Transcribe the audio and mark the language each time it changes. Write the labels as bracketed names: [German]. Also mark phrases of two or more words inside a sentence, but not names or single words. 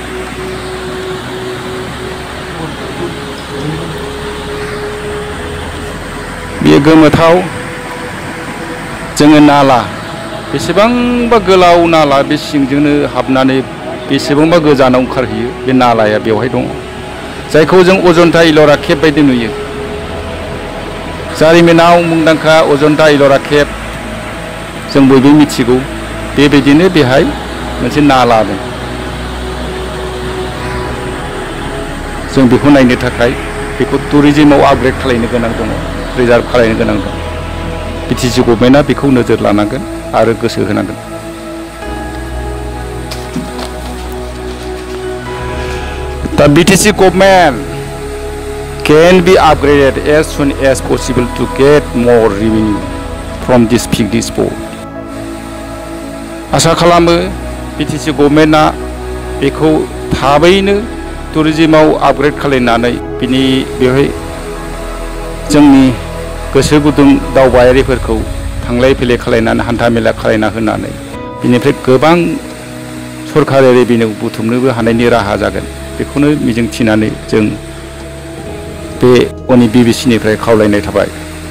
[Bodo] बेयो गोमोथाव जोङो नाला बेसेबांबा गोलाव नाला बे सिंजोंनो हाबनानै बेसेबांबा गोजानाव ओंखारहैयो बे नालाया बेवहाय दङ जायखौ जों अजन्ता इलरा केभ बायदि नुयो जारिमिनाव मुंदांखा अजन्ता इलरा केभ जों बयबो मिथिगौ बेबायदिनो बेहाय मोनसे नाला दं जों बेखौ नायनो थाखाय बेखौ [English] tourism upgrade [Bodo] खालामनो गोनां दङ रिजार्भ खालामनो गोनां दं [English] BTC government [Bodo] बेखौ नोजोर लानांगोन आरो गोसो होनांगोन। [English] The BTC government can be upgraded as soon as possible to get more revenue from this picnic spot. [Bodo] आसा खालामो BTC [English] government [Bodo] बेखौ थाबैनो [English] tourism upgrade [Bodo] खालामनानै बेवहाय जोंनि गोसो गुदुं दावबायारिफोरखौ थांलाय फैलाय खालामनानै हान्था मेला खालामना होनानै बेनिफ्राय गोबां सरकारि रेभिनिउ बुथुमनोबो हानायनि राहा जागोन बेखौनो मिजिंथिनानै जों बे बिबिसिनिफ्राय खावलायनाय थाबाय।